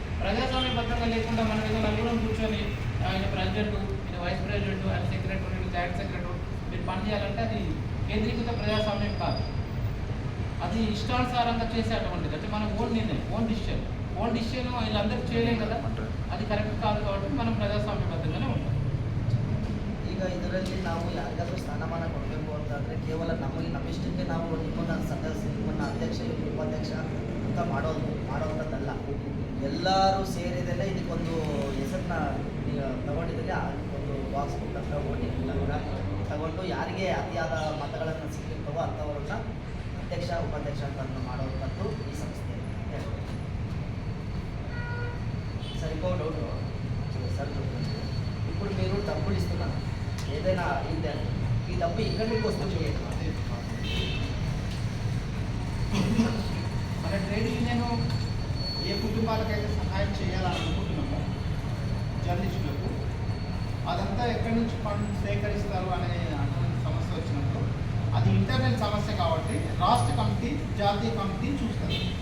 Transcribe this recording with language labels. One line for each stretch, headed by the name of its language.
Telugu: ప్రజాస్వామ్యబద్ధంగా లేకుండా మనం ఏదో నలుగురం కూర్చొని ఆయన ప్రెసిడెంట్, ఆయన వైస్ ప్రెసిడెంట్, ఆయన సెక్రటరీ, జాయింట్ సెక్రటరీ మీరు పని చేయాలంటే అది కేంద్రీకృత ప్రజాస్వామ్యం కాదు. అది ఇష్టానుసారంగా చేసేటువంటిది. అంటే మన ఓన్ నిర్ణయం, ఓన్ డిసిషన్ వీళ్ళందరూ చేయలేం కదా, అది కరెక్ట్ కాదు. కాబట్టి మనం
Kannada: ಪ್ರಜಾಸ್ವಾಮ್ಯಬದ್ಧನೇ
Telugu: ఉంటాం.
Kannada: ಈಗ ಇದರಲ್ಲಿ ನಾವು ಯಾರಿಗಾದ್ರೂ ಸ್ಥಾನಮಾನ ಕೊಡಬೇಕು ಅಂತಂದರೆ ಕೇವಲ ನಮ್ಮಿಷ್ಟಕ್ಕೆ ನಾವು ನಿಮ್ಮನ್ನ ಸದಸ್ಯ, ನಿಮ್ಮನ್ನ ಅಧ್ಯಕ್ಷ, ಉಪಾಧ್ಯಕ್ಷ ಅಂತ ಮಾಡೋವಂಥದ್ದಲ್ಲ. ಎಲ್ಲರೂ ಸೇರಿದರೆ ಇದಕ್ಕೊಂದು ಹೆಸರನ್ನ ತಗೊಂಡಿದ್ದರೆ ಒಂದು ಬಾಕ್ಸ್ ಮುಖಾಂತರ ವೋಟಿಂಗ್ ಮುಖಾಂತರ ತಗೊಂಡು ಯಾರಿಗೆ ಅತಿಯಾದ ಮತಗಳನ್ನು ಸಿಕ್ಕಿರ್ತವೋ ಅಂಥವ್ರನ್ನ
Telugu: అధ్యక్ష ఉపాధ్యక్ష
Kannada: ಅಂತ ಮಾಡೋವಂಥದ್ದು
Telugu: ఈ సంస్థ. సార్ ఇంకో డౌట్ సార్, ఇప్పుడు మీరు డబ్బులు ఇస్తున్నారు ఏదైనా అయితే ఈ డబ్బు ఇక్కడ మీకు వస్తుంది. మన ట్రేడ్ యూనియన్ ఏ కుటుంబాలకైతే సహాయం చేయాలనుకుంటున్నామో జర్నలిస్టులకు, అదంతా ఎక్కడి నుంచి ఫండ్ సేకరిస్తారు అనే అటువంటి సమస్య వచ్చినప్పుడు అది ఇంటర్నల్ సమస్య కాబట్టి రాష్ట్ర కమిటీ, జాతీయ కమిటీ చూస్తారు.